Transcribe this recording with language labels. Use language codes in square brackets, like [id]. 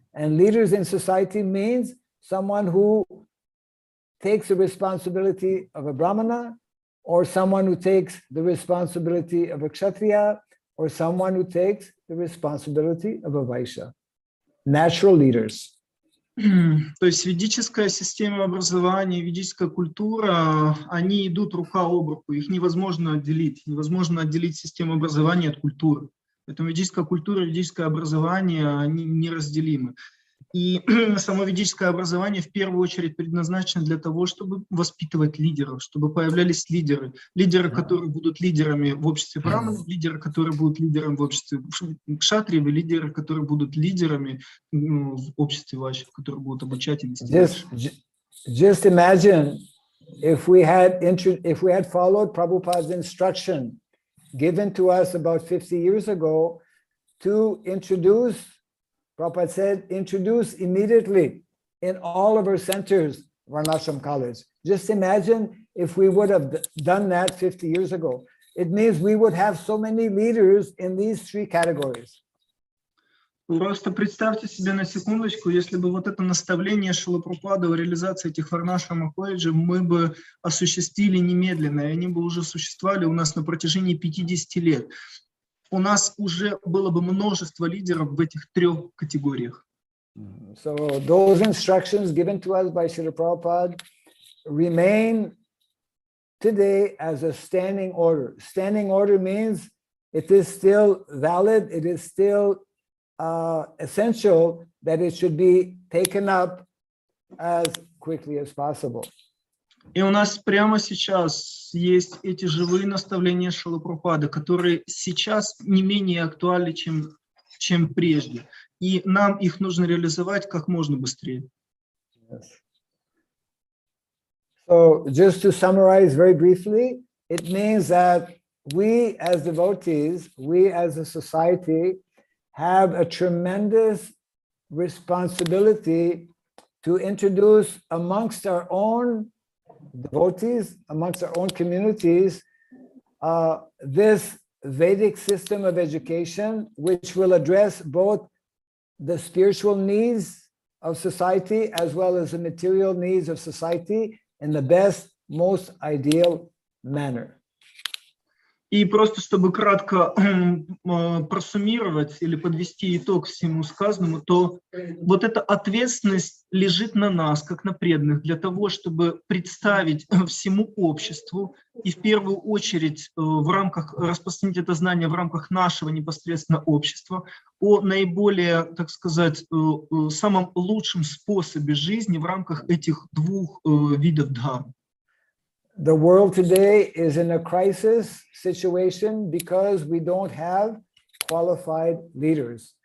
[en] And leaders in society means someone who takes the responsibility of a Brahmana, or someone who takes the responsibility of a Kshatriya, or someone who takes the responsibility of a Vaishya. Natural leaders. [ru] То есть ведическая система образования, ведическая культура, они идут рука об руку, их невозможно отделить систему образования от культуры. Поэтому ведическая культура и ведическое образование, они неразделимы. И само ведическое образование в первую очередь предназначено для того, чтобы воспитывать лидеров, чтобы появлялись лидеры, которые будут лидерами в обществе браманов, лидеры, которые будут лидерами в обществе кшатриев, лидеры, которые будут лидерами в обществе вайшьев, которые будут обучать и вести. [en] Just imagine if we had followed Prabhupada's instruction given to us about 50 years ago to introduce, Prabhupada said, introduce immediately in all of our centers Varnashram College. Just imagine if we would have done that 50 years ago. It means we would have so many leaders in these three categories. [ru] Просто представьте себе на секундочку, если бы вот это наставление Шрилы Прабхупады о реализации этих Варнашрама колледжей мы бы осуществили немедленно, и они бы уже существовали у нас на протяжении 50 лет. у нас уже было бы множество лидеров в этих 3 категориях. [en] So those instructions given to us by Srila Prabhupada remain today as a standing order. Standing order means it is still valid, it is still essential that it should be taken up as quickly as possible. [ru] И у нас прямо сейчас есть эти живые наставления Шрилы Прабхупады, которые сейчас не менее актуальны, чем прежде. И нам их нужно реализовать как можно быстрее. [en] Yes. So just to summarize very briefly, it means that we as devotees, we as a society have a tremendous responsibility to introduce amongst our own devotees, amongst our own communities, this Vedic system of education, which will address both the spiritual needs of society as well as the material needs of society in the best, most ideal manner. [ru] И просто чтобы кратко просуммировать или подвести итог всему сказанному, то вот эта ответственность лежит на нас, как на преданных, для того, чтобы представить всему обществу и в первую очередь в рамках распространить это знание в рамках нашего непосредственно общества о наиболее, так сказать, самом лучшем способе жизни в рамках этих 2 видов дхармы. [en] The world today is in a crisis situation because we don't have qualified leaders.